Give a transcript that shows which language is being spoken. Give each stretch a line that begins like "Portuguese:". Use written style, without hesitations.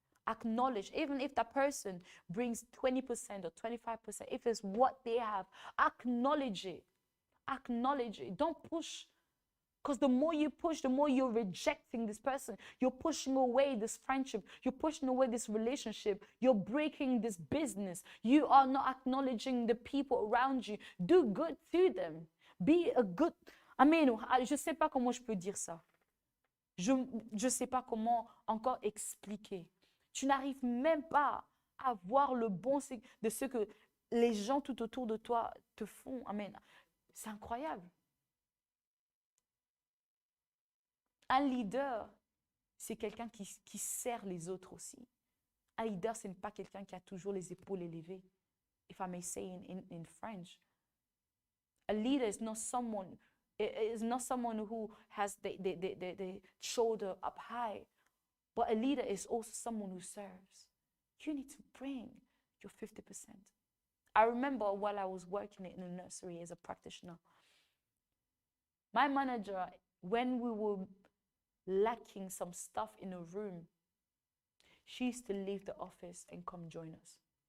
English: Acknowledge, even if that person brings 20% or 25%, if it's what they have, acknowledge it. Acknowledge it. Don't push. Because the more you push, the more you're rejecting this person. You're pushing away this friendship. You're pushing away this relationship. You're breaking this business. You are not acknowledging the people around you. Do good to them. Be a good... I mean,
French: je ne sais pas comment je peux dire ça. Je ne sais pas comment encore expliquer. Tu n'arrives même pas à voir le bon de ce que les gens tout autour de toi te font. Amen. C'est incroyable. Un leader, c'est quelqu'un qui sert les autres aussi. Un leader, ce n'est pas quelqu'un qui a toujours les épaules élevées.
English: If I may say in French. A leader is not someone who has the shoulder up high. But a leader is also someone who serves. You need to bring your 50%. I remember while I was working in a nursery as a practitioner, my manager, when we were lacking some stuff in a room, she used to leave the office and come join us.